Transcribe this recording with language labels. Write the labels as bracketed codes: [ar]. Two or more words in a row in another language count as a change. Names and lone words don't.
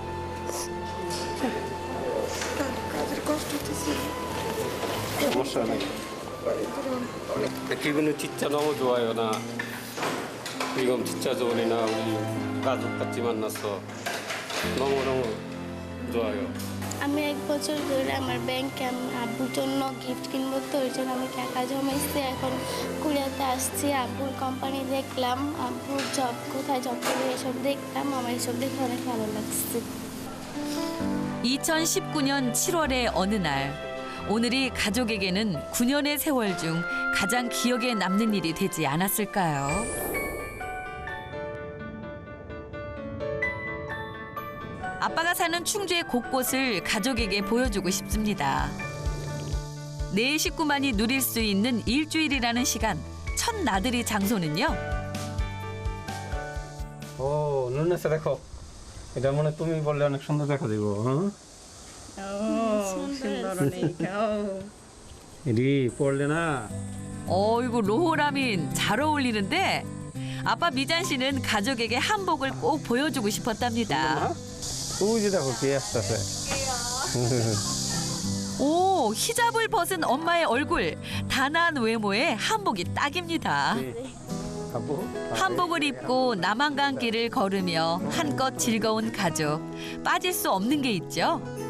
[ko] 기분은 진짜 너무 좋아요. 나 지금 진짜 좋으니 나 우리 가족 같이 만났어. 너무너무 좋아요. [bn] আমি এক বছর ধরে আমার ব্যাংকে আব্বুর জন্য গিফট কিনবো তো ওই জন্য আমি টাকা জমাইছি এখন কুড়িয়াতে আসছি আব্বুর কোম্পানি দেখলাম আব্বুর জব কোথায় জব করে এসব দেখলাম আমার এসব দেখে অনেক ভালো লাগছে [ko] 2019년 7월의 어느 날 오늘이 가족에게는 9년의 세월 중 가장 기억에 남는 일이 되지 않았을까요? 아빠가 사는 충주의 곳곳을 가족에게 보여주고 싶습니다. 네 식구만이 누릴 수 있는 일주일이라는 시간, 첫 나들이 장소는요. 오, 눈에서 [bn] দেখো এটা মনে তুমি বললে অনেক সুন্দর দেখা দিব সুন্দর অনেক এডি পড়লে না [ko] 어이구 로호라민 잘 어울리는데 아빠 미잔 씨는 가족에게 한복을 꼭 보여주고 싶었답니다. [bn] ওই যে দেখো কে আসতেছে [ko] 오, 히잡을 벗은 엄마의 얼굴. 단아한 외모에 한복이 딱입니다. 한복을 입고 남한강길을 걸으며 한껏 즐거운 가족. 빠질 수 없는 게 있죠.